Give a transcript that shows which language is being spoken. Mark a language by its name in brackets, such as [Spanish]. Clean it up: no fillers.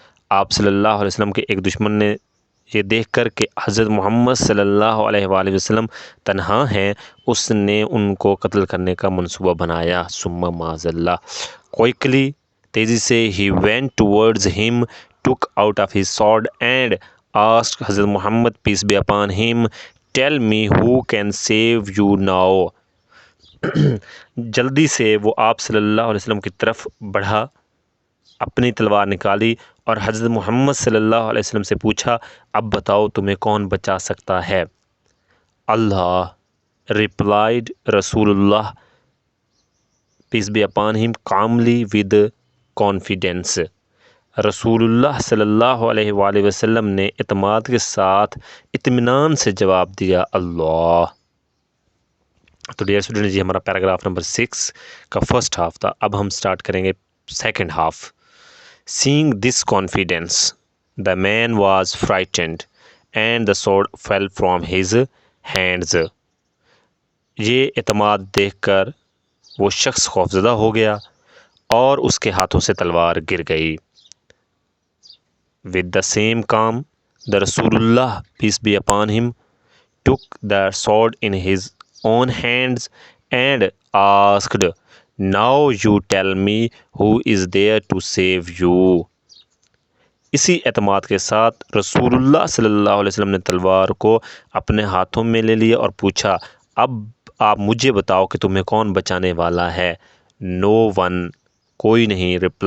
[Urdu] آپ صلی اللہ علیہ وسلم کے ایک دشمن نے یہ دیکھ کر کہ حضرت محمد صلی اللہ علیہ وآلہ وسلم تنہا ہیں، اس نے ان کو قتل کرنے کا منصوبہ بنایا۔ ثم معاذ اللہ، کوئکلی، تیزی سے، [English] he went towards him, took out of his sword and asked Hazrat Muhammad peace be upon him, tell me who can save you now. [Urdu] جلدی سے وہ آپ صلی اللہ علیہ وسلم کی طرف بڑھا، اپنی تلوار نکالی اور حضرت محمد صلی اللہ علیہ وسلم سے پوچھا، اب بتاؤ تمہیں کون بچا سکتا ہے؟ اللہ [English] replied Rasulullah peace be upon him calmly with confidence. [Urdu] رسول اللہ صلی اللہ علیہ وآلہ وسلم نے اعتماد کے ساتھ اطمینان سے جواب دیا، اللہ. تو ڈیئر اسٹوڈنٹس، یہ ہمارا پیراگراف نمبر 6 کا فرسٹ ہاف تھا. اب ہم سٹارٹ کریں گے second half. [English] Seeing this confidence, the man was frightened and the sword fell from his hands. [Urdu] یہ اعتماد دیکھ کر وہ شخص خوفزدہ ہو گیا اور اس کے ہاتھوں سے تلوار گر گئی. [English] With the same calm, the Rasulullah peace be upon him took the sword in his own hands and asked, now you tell me who is there to save you. [Urdu] اسی اعتماد کے ساتھ رسول اللہ صلی اللہ علیہ وسلم نے تلوار کو اپنے ہاتھوں میں لے لیا اور پوچھا، اب آپ مجھے بتاؤ کہ تمہیں کون بچانے والا ہے؟ [English] No one، [Urdu] کوئی نہیں.